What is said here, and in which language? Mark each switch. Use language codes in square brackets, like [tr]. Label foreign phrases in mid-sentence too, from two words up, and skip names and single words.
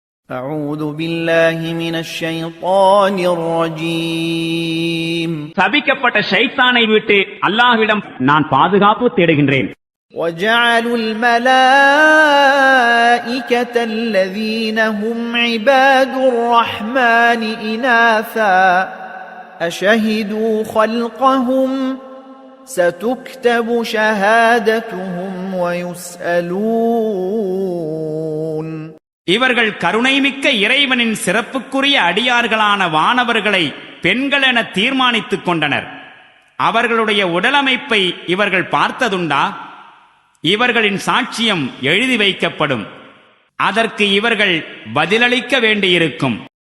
[ar] أعوذ بالله من الشيطان الرجيم [ta] சபிக்கப்பட்ட ஷைத்தானை விட்டு அல்லாஹ்விடம் நான் பாதுகாப்பு தேடுகின்றேன். [ar] وجعلوا الملائكة الذين هم عباد الرحمن إناثا أشهدوا خلقهم ستكتب شهادتهم ويسألون. [ta] இவர்கள் கருணைமிக்க இறைவனின் சிறப்புக்குரிய அடியார்களான வானவர்களை பெண்கள் என தீர்மானித்துக் கொண்டனர். அவர்களுடைய உடலமைப்பை இவர்கள் பார்த்ததுண்டா? இவர்களின் சாட்சியம் எழுதி வைக்கப்படும். அதற்கு இவர்கள் பதிலளிக்க வேண்டியிருக்கும்.